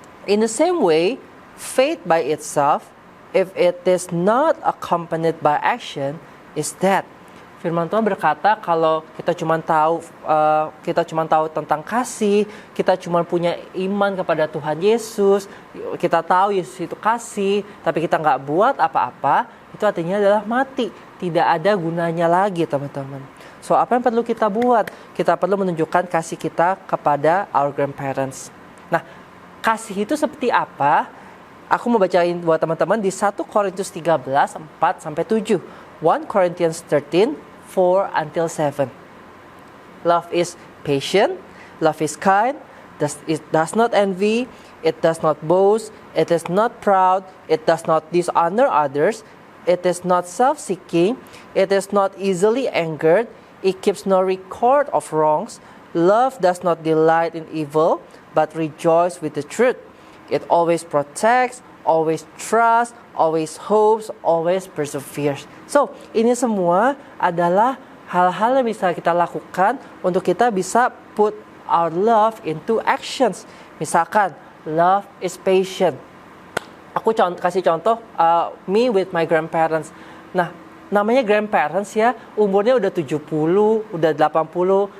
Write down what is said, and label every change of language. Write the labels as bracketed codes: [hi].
[en] In the same way, faith by itself, if it is not accompanied by action, is dead. [id] Firman Tuhan berkata kalau kita cuma tahu tentang kasih, kita cuma punya iman kepada Tuhan Yesus, kita tahu Yesus itu kasih, tapi kita nggak buat apa-apa, itu artinya adalah mati, tidak ada gunanya lagi teman-teman. So, apa yang perlu kita buat? Kita perlu menunjukkan kasih kita kepada [en] our grandparents. [id] Nah, kasih itu seperti apa? Aku mau bacain buat teman-teman di 1 Korintus 13, 4-7. [en] 1 Corinthians 13, 4-7. Love is patient, love is kind, it does not envy, it does not boast, it is not proud, it does not dishonor others, it is not self-seeking, it is not easily angered, it keeps no record of wrongs. Love does not delight in evil, but rejoice with the truth. It always protects, always trusts, always hopes, always perseveres. [id] So, ini semua adalah hal-hal yang bisa kita lakukan untuk kita bisa [en] put our love into actions. [id] Misalkan, [en] love is patient. [id] Aku kasih contoh, [en] me with my grandparents. [id] Nah, namanya grandparents ya, umurnya udah 70, udah 80.